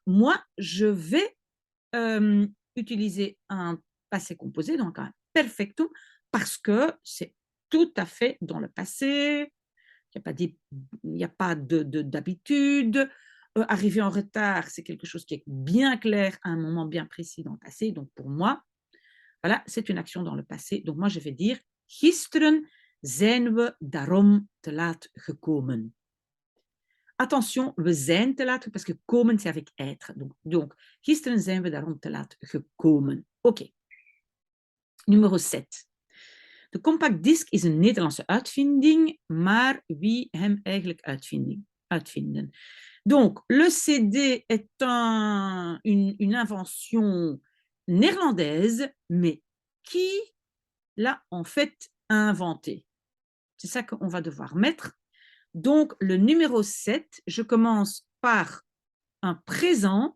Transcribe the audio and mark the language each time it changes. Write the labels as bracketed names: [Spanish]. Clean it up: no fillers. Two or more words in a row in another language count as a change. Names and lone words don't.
[French] Moi, je vais utiliser un passé composé, donc un perfectum, parce que c'est tout à fait dans le passé. Il n'y a pas d'habitude. Arriver en retard, c'est quelque chose qui est bien clair à un moment bien précis dans le passé. Donc pour moi, voilà, c'est une action dans le passé. Donc moi, je vais dire, [Dutch] gisteren zijn we daarom te laat gekomen. [French] Attention, [Dutch] we zijn te laat, [French] parce que komen, c'est avec être. Donc, [Dutch] gisteren zijn we daarom te laat gekomen. Oké. Nummer 7. De compact disc is een Nederlandse uitvinding, maar wie hem eigenlijk uitvinden? [French] Donc, le CD est une invention néerlandaise, mais qui l'a en fait inventé? C'est ça qu'on va devoir mettre. Donc, le numéro 7, je commence par un présent.